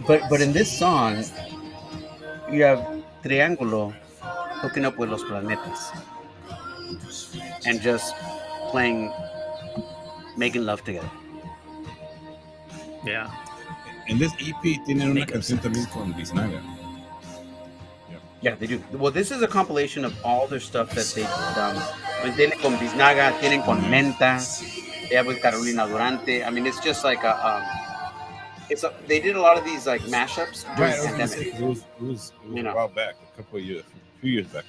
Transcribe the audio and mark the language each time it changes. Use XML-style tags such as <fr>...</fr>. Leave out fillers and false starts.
<en>But in this song, you have Triángulo hooking up with Los Planetas and just making love together. Yeah.</en> <es>En</es> <en>this EP</en> <es>tienen una canción también con Vecindad.</es> <en>Yeah, they do. Well, this is a compilation of all their stuff that they've done.</en> <es>Tienen con Biznaga, tienen con Menta,</es> <en>they have with Carolina Durante. I mean, it's just like they did a lot of these like mashups during the pandemic. It was a while back, a few years back.</en>